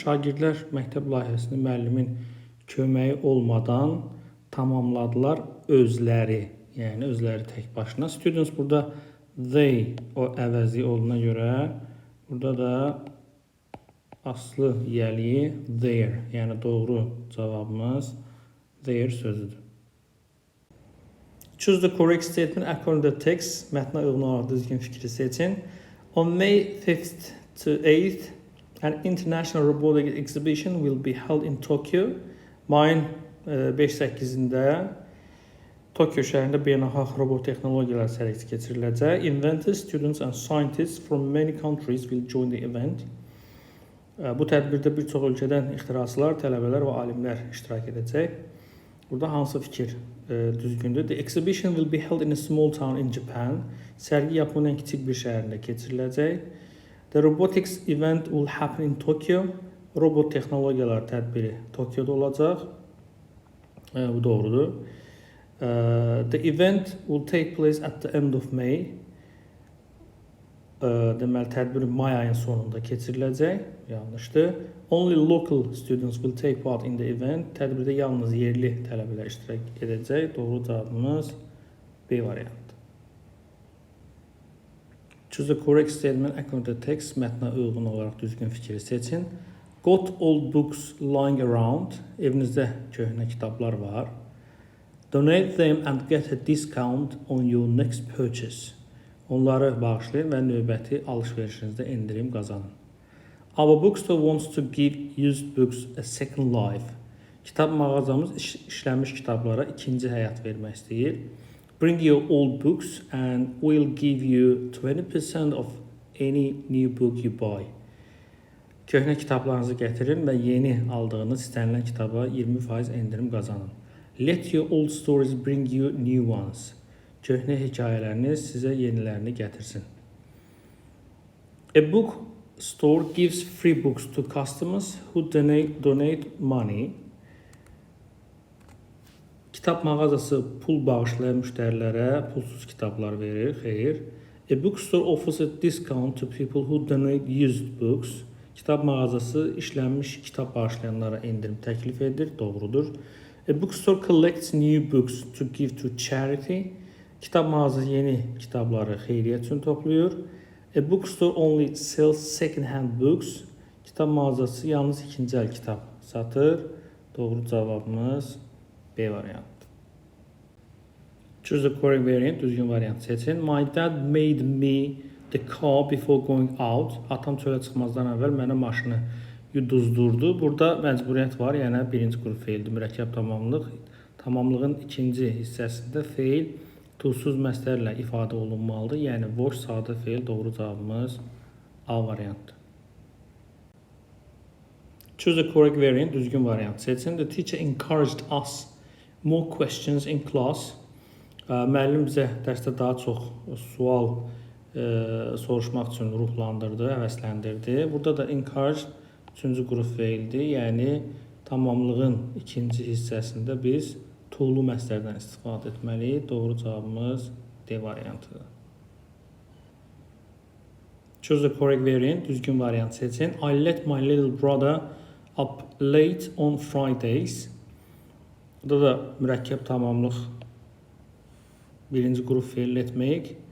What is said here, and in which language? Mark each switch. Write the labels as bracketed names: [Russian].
[Azerbaijani] Şagirdlər məktəb layihəsini müəllimin köməyi olmadan tamamladılar özləri. Yəni özləri tək başına. Students burada they o əvəzi olduğuna görə burada da aslı yəliyi their. Yəni doğru cavabımız their sözüdür. [English] Choose the correct statement according to the text. [Azerbaijani] Mətnə uyğun olaraq düzgün fikri seçin. [English] On May 5th to 8th, an international robotic exhibition will be held in Tokyo. [Azerbaijani] Mayın 5-8-də Tokyo şəhərində beynəlxalq robot texnologiyalar sərgisi keçiriləcək. [English] Inventors, students and scientists from many countries will join the event. [Azerbaijani] Bu tədbirdə bir çox ölkədən ixtiraçılar, tələbələr və alimlər iştirak edəcək. Burada hansı fikir düzgündür? [English] The exhibition will be held in a small town in Japan. [Azerbaijani] Sərgi Yaponiyanın kiçik bir şəhərində keçiriləcək. [English] The robotics event will happen in Tokyo. [Azerbaijani] Robot texnologiyalar tədbiri Tokyoda olacaq. Bu doğrudur. [English] The event will take place at the end of May. [Azerbaijani] Deməli, tədbir may ayın sonunda keçiriləcək. Yanlışdır. [English] Only local students will take part in the event. [Azerbaijani] Tədbirdə yalnız yerli tələbələr iştirak edəcək. Doğru cavabımız B variantı. [English] Choose the correct statement according to the text. [Azerbaijani] Mətnə uyğun olaraq düzgün fikri seçin. [English] Got old books lying around. [Azerbaijani] Evinizdə köhnə kitablar var. [English] Donate them and get a discount on your next purchase. [Azerbaijani] Onları bağışlayın və növbəti alış-verişinizdə endirim qazanın. [English] Our bookstore wants to give used books a second life. [Azerbaijani] Kitab mağazamız işlənmiş kitablara ikinci həyat vermək istəyir. [English] Bring your old books and we'll give you 20% of any new book you buy. [Azerbaijani] Köhnə kitablarınızı gətirin və yeni aldığınız istənilən kitaba 20% endirim qazanın. [English] Let your old stories bring you new ones. [Azerbaijani] Köhnə hekayələriniz sizə yenilərini gətirsin. [English] A book store gives free books to customers who donate money. [Azerbaijani] Kitab mağazası pul bağışlayan müştərilərə pulsuz kitablar verir, xeyr. [English] A bookstore offers a discount to people who donate used books. [Azerbaijani] Kitab mağazası işlənmiş kitab bağışlayanlara endirim təklif edir, doğrudur. [English] A bookstore collects new books to give to charity. [Azerbaijani] Kitab mağazası yeni kitabları xeyriyyət üçün toplayır. [English] A bookstore only sells second-hand books. [Azerbaijani] Kitab mağazası yalnız ikinci əl kitab satır. Doğru cavabımız B variantı. [English] Choose the correct variant, [Azerbaijani] düzgün variant seçin. [English] My dad made me the car before going out. [Azerbaijani] Atam çölə çıxmazdan əvvəl mənə maşını yuduzdurdu. Burada məcburiyyət var, yəni birinci qrup feildir, mürəkkəb tamamlıq. Tamamlığın ikinci hissəsində feil tuzsuz məstərlə ifadə olunmalıdır. Yəni boş sadə feil, doğru cavabımız A variantdır. [English] Choose the correct variant, [Azerbaijani] düzgün variant seçin. [English] The teacher encouraged us more questions in class. [Azerbaijani] Müəllim bizə dərsdə daha çox sual soruşmaq üçün ruhlandırdı, həvəsləndirdi. Burada da encourage üçüncü qrup feildir. Yəni tamamlığın ikinci hissəsində biz tuğlu məstərdən istifadə etməliyik. Doğru cavabımız D variantıdır. [English] Choose the correct variant, [Azerbaijani] düzgün variant seçin. [English] I let my little brother up late on Fridays. [Azerbaijani] Burada da mürəkkəb tamamlıq birinci qrup feil etmək.